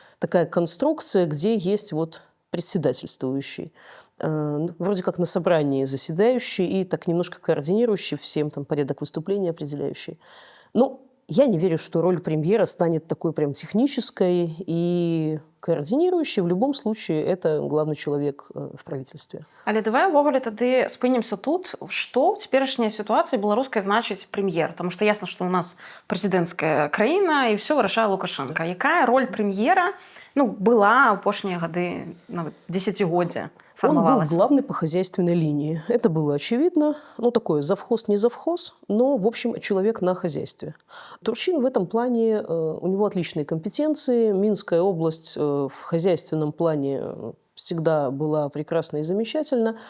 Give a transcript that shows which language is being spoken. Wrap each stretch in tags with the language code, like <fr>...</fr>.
<ru>такая конструкция, где есть вот председательствующий, вроде как на собрании заседающий и так немножко координирующий всем там порядок выступления определяющий. Но я не верю, что роль премьера станет такой прям технической и координирующей. В любом случае, это главный человек в правительстве.</ru> <be>Але давай увогуле тады спынемся тут, што ў цяперашняй сітуацыі беларускай значыць прэм'ер,</be> <ru>потому что</ru> <be>ясна, што у нас прэзідэнцкая краіна і ўсё вырашае Лукашенко. Якая роль прэм'ера, ну, была апошнія гады, нават десятигоддзя?</be> <ru>Он был главный по хозяйственной линии. Это было очевидно. Ну, такое завхоз, не завхоз, но, в общем, человек на хозяйстве. Турчин в этом плане, у него отличные компетенции. Минская область в хозяйственном плане всегда была прекрасна и замечательна.</ru>